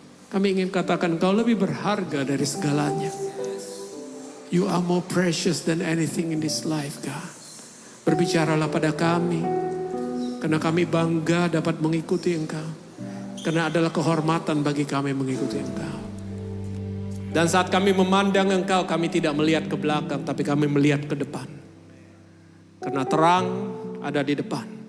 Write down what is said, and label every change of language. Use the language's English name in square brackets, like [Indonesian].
[Indonesian] Kami ingin katakan Kau lebih berharga dari segalanya. [English] You are more precious than anything in this life, God. [Indonesian] Berbicaralah pada kami, karena kami bangga dapat mengikuti Engkau. Karena adalah kehormatan bagi kami mengikuti Engkau. Dan saat kami memandang Engkau, kami tidak melihat ke belakang, tapi kami melihat ke depan. Karena terang ada di depan.